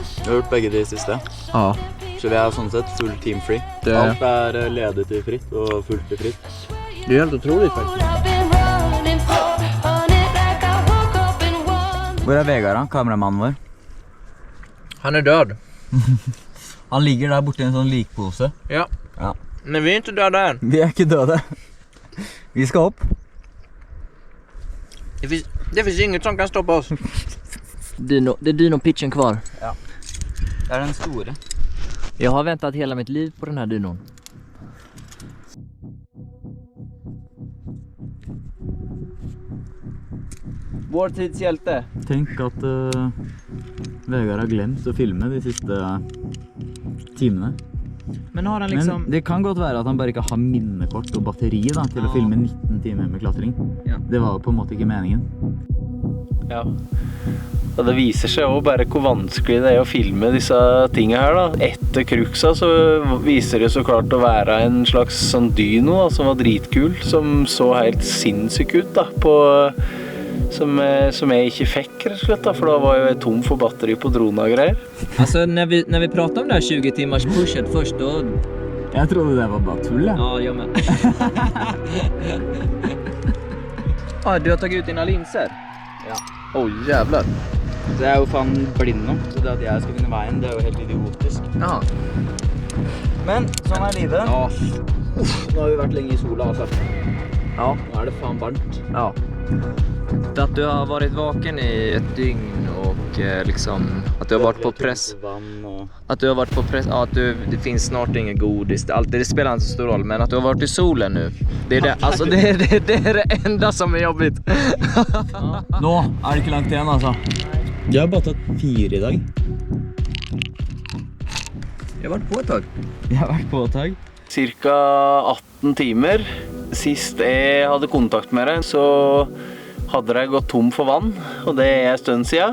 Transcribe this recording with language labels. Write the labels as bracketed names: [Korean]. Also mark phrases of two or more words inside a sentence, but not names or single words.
[Norwegian] har gjort begge de siste. Ja. Så vi er sånn sett [English] full team free. [Norwegian] Alt er ledet til fritt og fullt til fritt. [Swedish] Det är helt otroligt faktiskt. [Norwegian] Hvor er Vegard da, kameramannen vår? [Swedish] Han är död. [Norwegian] Han ligger der borte i en sånn likpose. Ja. Ja. [Swedish] Men vi är inte döda än. [Norwegian] Vi er ikke døde. Vi skal opp. [Swedish] Det finns inget som kan stoppa oss. Det är dino-pitchen kvar. [Norwegian] Ja. Det er den store. [Swedish] Jag har väntat hela mitt liv på den här dynon. Vår tids hjälte. [Norwegian] Tenk at Vegard har glemt å filme de siste timene. Men har han liksom... Men det kan godt være at han bare ikke har minnekort og batteri da, til å filme 19 timer med klatring. Ja. Det var på en måte ikke meningen. Ja. Og det viser seg også bare hvor vanskelig det er å filme disse tingene her da. Etter Cruxa så viser det så klart å være en slags sånn dyno da, som var dritkul, som så helt sinnssyk ut da, på... Som jeg ikke fikk rett og slett da, for da var jeg tom for batteri på drona og greier. [Swedish] Alltså när vi pratade om det här 20 timmars pushet först då... [Norwegian] Jeg trodde det var bare tull, ja. [Swedish] Ja, jag med. Ja, du har tagit ut dina linser. Ja. Oj, jävlar. [Norwegian] Så jeg er jo faen blind nå, så det at jeg skal finne veien, det er jo helt idiotisk. Ja. Men sånn er livet. Ja. Nå har vi vært lenge i sola, altså. Ja. Nå er det faen varmt. Ja. [Swedish] Att du har varit vaken i ett dygn och liksom att du har varit på press. Att du har varit på press, ja, att det finns snart ingen godis. Det spelar inte så stor roll, men att du har varit i solen nu. Det är det, alltså det är det enda som är jobbigt. [Norwegian] Nå er det ikke langt igjen, altså. Jeg har bare tatt 4 i dag. [Swedish] Jag har varit på ett tag. [Norwegian] Jeg har vært på et tag. Cirka 18 timer. Sist jeg hadde kontakt med deg, så hadde jeg gått tom for vann, og det er en stund siden.